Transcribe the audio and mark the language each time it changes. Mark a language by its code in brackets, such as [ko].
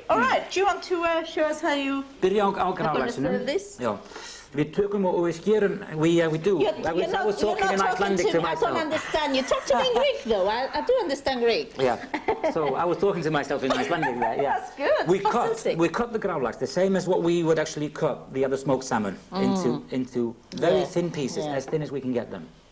[en] All right, do you want to show us how you... [is] Byrja á gravlaxinum. Já. Við tökum og við skerum, [en] we do. I was talking in Icelandic to myself. I don't understand. You talk to me in Greek, though. I do understand Greek. Yeah. So I was talking to myself in Icelandic there, yeah. That's good. We cut the gravlax the same as what we would actually cut the other smoked salmon into very thin pieces, as thin as we can get them.